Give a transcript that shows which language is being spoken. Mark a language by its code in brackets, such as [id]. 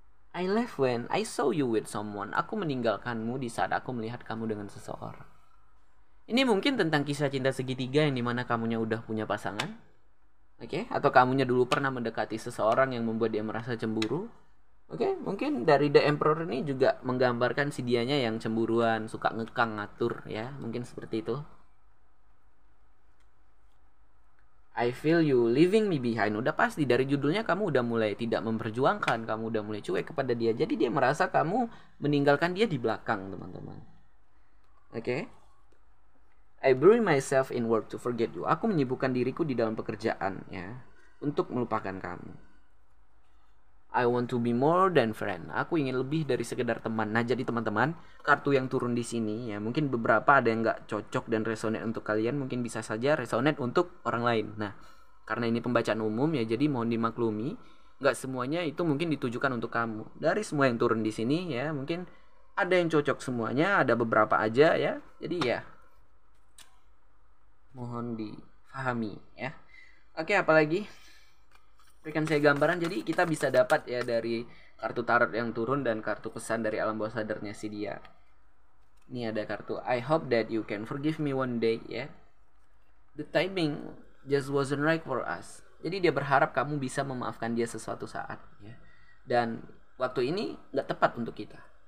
[en] I left when I saw you with someone. [id] Aku meninggalkanmu di saat aku melihat kamu dengan seseorang. Ini mungkin tentang kisah cinta segitiga yang dimana kamunya udah punya pasangan. Oke, atau kamunya dulu pernah mendekati seseorang yang membuat dia merasa cemburu. Oke, mungkin dari The Emperor ini juga menggambarkan si dianya yang cemburuan, suka ngekang, ngatur ya. Mungkin seperti itu. [en] I feel you leaving me behind. [id] Udah pasti dari judulnya kamu udah mulai tidak memperjuangkan, kamu udah mulai cuek kepada dia. Jadi dia merasa kamu meninggalkan dia di belakang, teman-teman. Oke. [en] I bury myself in work to forget you. [id] Aku menyibukkan diriku di dalam pekerjaan ya, untuk melupakan kamu. [en] I want to be more than friend. [id] Aku ingin lebih dari sekedar teman. Nah, jadi teman-teman, kartu yang turun di sini ya, mungkin beberapa ada yang nggak cocok dan resonate untuk kalian, mungkin bisa saja resonate untuk orang lain. Nah, karena ini pembacaan umum ya, jadi mohon dimaklumi, nggak semuanya itu mungkin ditujukan untuk kamu. Dari semua yang turun di sini ya, mungkin ada yang cocok semuanya, ada beberapa aja ya. Jadi ya, mohon difahami ya. Oke, apalagi? berikan saya gambaran. Jadi kita bisa dapat ya dari kartu tarot yang turun dan kartu pesan dari alam bawah sadarnya si dia. Ini ada kartu [en] I hope that you can forgive me one day ya. The timing just wasn't right for us. [id] Jadi dia berharap kamu bisa memaafkan dia sesuatu saat ya. Dan waktu ini nggak tepat untuk kita.